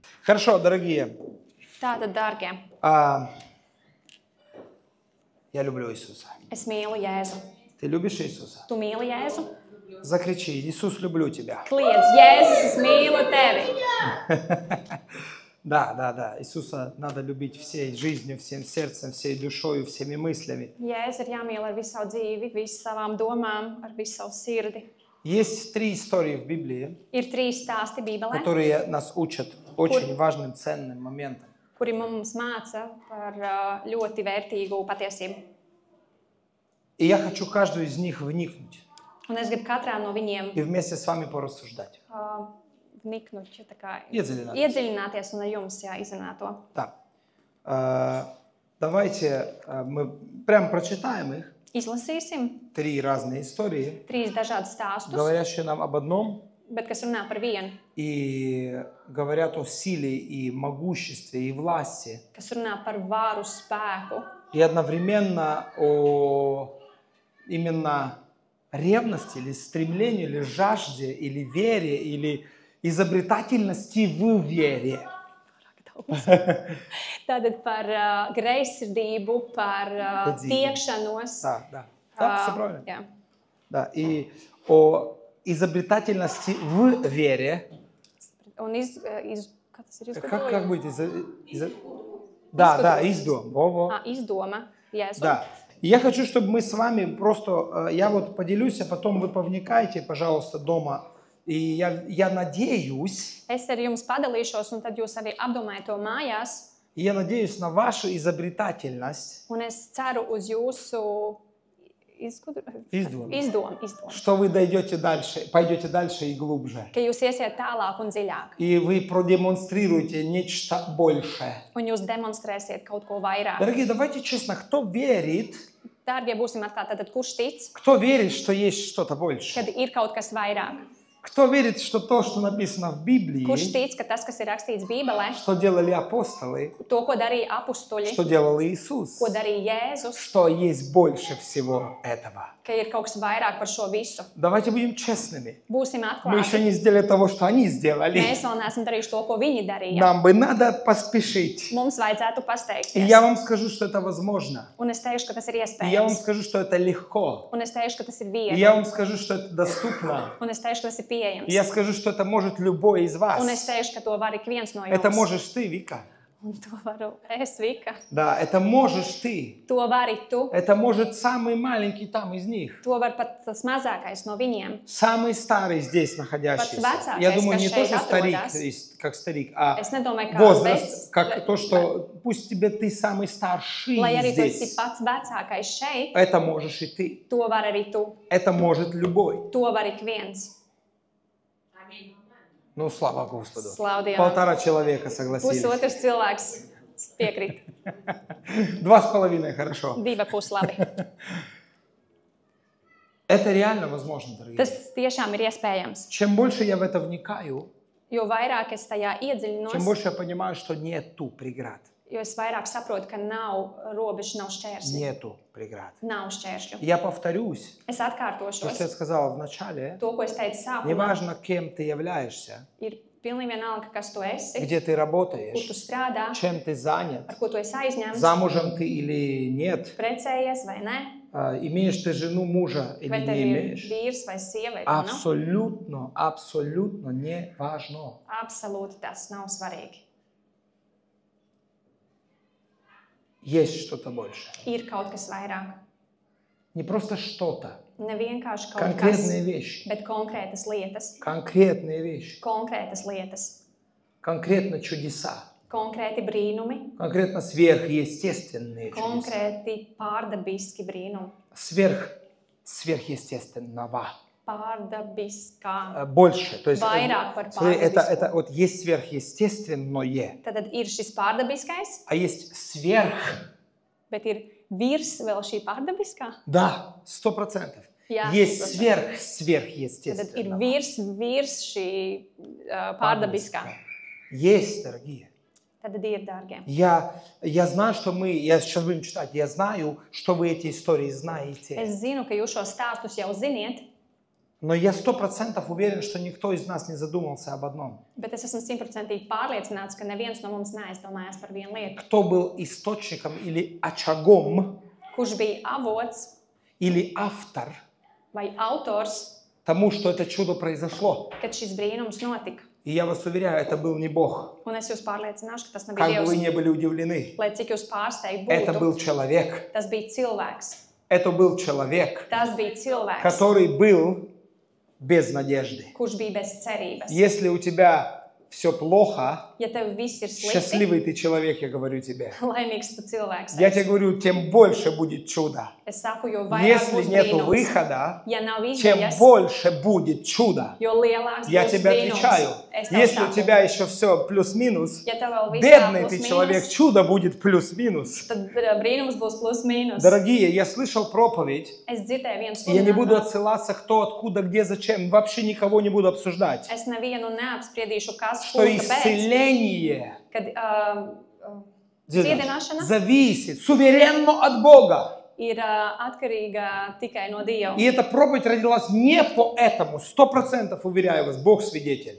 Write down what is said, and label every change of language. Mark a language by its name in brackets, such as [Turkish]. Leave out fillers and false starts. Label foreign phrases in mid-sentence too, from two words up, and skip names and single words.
[Russian] Хорошо, дорогие. [Latvian] Tātad, dārgie, [Russian] Я люблю Иисуса. [Latvian] es mīlu Jēzu. [Russian] Ты любишь Иисуса? [Latvian] Tu mīli Jēzu? [Russian] Закричи: Иисус, люблю тебя. [Latvian] Kliedz, Jēzus, es mīlu tevi. [Russian] Да. Иисуса надо любить всей жизнью, всем сердцем, всей душою, всеми мыслями. [Latvian] Jēzu ir jāmīl ar visu savu dzīvi, visu savām domām, ar visu savu sirdi. [Russian] Есть 3 истории в Библии, [Latvian] Ir 3 stāsti Bībelē, [Russian] которые нас учат очень важным, ценным моментам. [Latvian] kuri mums māca par ļoti vērtīgu patiesību. [Russian] И я хочу каждую из них вникнуть [Latvian] Un es gribu katrā no viņiem [Russian] и вместе с вами порассуждать. vniknуть, [Latvian] tā kā Iedziļināties. un ar jums izrunāt to. [Russian] Да. Давайте мы прям прочитаем их. [Latvian] Izlasīsim [Russian] 3 разные истории, [Latvian] 3 dažādus stāstus, [Russian] говорящие нам об одном [Latvian] bet kas runā par vienu, [Russian] и говорят о силе и могуществе и власти, [Latvian] kas runā par varu, spēku [Russian] и одновременно о именно ревности или стремлении, или жажде, или вере, или изобретательности в вере. [Latvian] Tātad par greizsirdību, par tiekšanos. [Russian] Да, все правильно. [Latvian] Jā. [Russian] Да, и о изобретательности в вере. [Latvian] Un kā tas ir [Russian] Как будет? Да, издом. [Latvian] Izdoma. Jēzu. [Russian] Да. И я хочу, чтобы мы с вами просто, я вот поделюсь, а потом вы повникайте, пожалуйста, дома. И я надеюсь, [Latvian] Es ar jums padalīšos, un tad jūs arī apdomājiet to mājās. [Russian] и я надеюсь на вашу изобретательность, [Latvian] Un es ceru uz jūsu izdomu, [Russian] что вы дойдете дальше, пойдете дальше и глубже. [Latvian] ka jūs iesiet tālāk un dziļāk. [Russian] И вы продемонстрируете нечто большее. [Latvian] Un jūs demonstrēsiet kaut ko vairāk. [Russian] Дорогие, давайте честно, кто верит, [Latvian] Dārgie, būsim atklāti, tad kurš tic, [Russian] кто верит, что есть что-то больше? [Latvian] kad ir kaut kas vairāk? [Russian] Кто верит, что то, что написано в Библии, [Latvian] Kurš tic, ka tas, kas ir rakstīts Bībelē, [Russian] что делали апостолы, [Latvian] to, ko darīja apustuļi, [Russian] что делал Иисус, [Latvian] ko darīja Jēzus, [Russian] что есть больше всего этого? [Latvian] ka ir kaut kas vairāk par šo visu. [Russian] Давайте будем честными. [Latvian] Būsim [Russian] Мы еще [Latvian] atklāti. [Russian] не сделали того, что они сделали. [Latvian] Mēs vēl neesam darījuši to, ko viņi darīja. [Russian] Нам бы надо поспешить. [Latvian] Mums vajadzētu [Russian] И [Latvian] pasteikties. [Russian] я вам скажу, что это возможно. [Latvian] Un es teikšu, ka tas ir [Russian] И я вам [Latvian] iespējams. [Russian] скажу, что это легко. [Latvian] Un es teikšu, ka tas ir [Russian] И [Latvian] viegli. [Russian] я вам скажу, что это доступно. [Latvian] Un es teikšu, ka tas ir pieejams. [Russian] И я скажу, что это может любой из вас. [Latvian] Un es teikšu, ka to var ik viens no [Russian] Это [Latvian] jums. [Russian] можешь ты, Вика. [Latvian] Un to varu es, Vika. [Russian] Да, это можешь ты. [Latvian] To vari tu. [Russian] Это может самый маленький там из них. [Latvian] To var pat tas mazākais no viņiem. [Russian] Самый старый здесь находящийся. [Latvian] вecākais, [Russian] Я думаю, не [Latvian] kas [Russian] то, что [Latvian] šeit [Russian] старик, [Latvian] atrodas. [Russian] как старик, а [Latvian] Es nedomāju, kā [Russian] возраст, [Latvian] vecs, [Russian] как то, что пусть тебе ты самый старший [Latvian] lai arī tu esi [Russian] здесь. [Latvian] pats vecākais šeit, [Russian] Это можешь и ты. [Latvian] to var arī tu. [Russian] Это может любой. [Latvian] To var ik viens. [Russian] Ну, слава Господу. [Latvian] Slavu Dievam. [Russian] 1,5 человека согласились. [Latvian] Pusotrs cilvēks piekrīt. [Russian] 2,5 хорошо. [Latvian] 2,5 labi. [Russian] Это реально возможно, дорогие. [Latvian] Tas tiešām ir iespējams. [Russian] Чем больше я в это вникаю, [Latvian] Jo vairāk es tajā [Russian] чем [Latvian] iedziļinos, [Russian] больше я понимаю, что нету преград. [Latvian] jo es vairāk saprotu, ka nav robežu, nav šķērsļu. [Russian] Нету преград. [Latvian] Nav šķēršļu. [Russian] Я повторюсь, [Latvian] Es [Russian] то, [Latvian] atkārtošos. [Russian] что я сказала в начале. [Latvian] To, ko es teicu sākumā, [Russian] Неважно, кем ты являешься, [Latvian] ir pilnīgi vienalga, kas tu esi, [Russian] где ты [Latvian] kur tu [Russian] работаешь, [Latvian] strādā, [Russian] чем ты занят, [Latvian] ar ko tu esi aizņemts, [Russian] замужем ты или нет, [Latvian] precējies vai nē, [Russian] имеешь ты жену, мужа или [Latvian] vai [Russian] не [Latvian] tev ir [Russian] имеешь. [Latvian] vīrs vai sieva. vai nav. [Russian] Абсолютно не важно. [Latvian] Absolūti tas nav svarīgi. [Russian] Есть что-то больше. [Latvian] Ir kaut kas vairāk. [Russian] Не просто что-то. [Latvian] Ne vienkārši kaut [Russian] Конкретные [Latvian] kas, [Russian] вещи. [Latvian] bet konkrētas lietas. [Russian] Конкретные вещи. [Latvian] Konkrētas lietas. [Russian] Конкретно чудеса. [Latvian] Konkrēti brīnumi. [Russian] Конкретно сверхъестественные чудеса. [Latvian] Konkrēti pārdabiski brīnumi. [Russian] Сверхъестественного. [Latvian] Pārdabiskā. [Russian] Больше. То есть, [Latvian] Vairāk par [Russian] смотри, это [Latvian] pārdabisko. [Russian] вот есть сверхъестественное, [Latvian] Tad ir šis pārdabiskais, [Russian] а есть сверх. [Latvian] bet ir virs vēl šī pārdabiskā. [Russian] Да, 100%. [Latvian] Jā, [Russian] Есть [Latvian] 100%. Tad ir [Russian] сверхъестественного. [Latvian] virs šī pārdabiskā. [Russian] Есть, дорогие. [Latvian] Tad ir, dārgie. [Russian] Я знаю, что я сейчас будем читать, я знаю, что вы эти истории знаете. [Latvian] Es zinu, ka jūs šos stāstus jau ziniet. [Russian] Но я 100% уверен, что никто из нас не задумался об одном. [Latvian] Bet es esmu 100% pārliecināts, ka neviens no mums neaizdomājas par vienu lietu. [Russian] Кто был источником или очагом, [Latvian] Kurš bija avots [Russian] или автор [Latvian] vai autors, [Russian] тому, что это чудо произошло? [Latvian] kad šis brīnums notika? [Russian] И я вас уверяю, это был не Бог. [Latvian] Un es jūs pārliecināšu, ka tas nebija [Russian] Как бы вы [Latvian] Dievs. [Russian] не были удивлены. [Latvian] Lai cik jūs pārsteigti [Russian] Это [Latvian] būtu, [Russian] был человек. [Latvian] tas bija cilvēks. [Russian] Это был человек, [Latvian] Tas bija cilvēks, [Russian] который был без надежды. [Latvian] kurš bija bez cerības. [Russian] Если у тебя все плохо, [Latvian] Ja tev viss ir slikti, [Russian] счастливый ты человек, я говорю тебе. [Latvian] laimīgs tu cilvēks. [Russian] Я тебе говорю, тем больше будет чудо. [Latvian] Es saku, jo vairāk [Russian] Если [Latvian] būs [Russian] нету [Latvian] brīnums. [Russian] выхода, [Latvian] Ja nav [Russian] тем [Latvian] izdevies, [Russian] больше будет чудо. [Latvian] jo lielāks [Russian] Я [Latvian] būs [Russian] тебе [Latvian] brīnums. [Russian] отвечаю, [Latvian] Es tev [Russian] если у [Latvian] saku, [Russian] тебя еще все плюс-минус, [Latvian] ja tev vēl viss tā [Russian] бедный ты [Latvian] plus [Russian] человек, [Latvian] mīnus, [Russian] чудо будет плюс-минус. [Latvian] tad brīnums būs plus mīnus. [Russian] Дорогие, я слышал проповедь, [Latvian] Es dzirdēju vienu [Russian] и я не буду [Latvian] sludinājumu. [Russian] отсылаться, кто, откуда, где, зачем, вообще никого не буду обсуждать. [Latvian] Es nevienu neapspriedīšu, kas, [Russian] Что [Latvian] kur, kāpēc. [Russian] исцеление [Latvian] Kad dziedināšana [Russian] зависит суверенно от Бога. [Latvian] ir atkarīga tikai no Dieva. [Russian] И эта проповедь родилась не поэтому, 100% уверяю вас, Бог свидетель.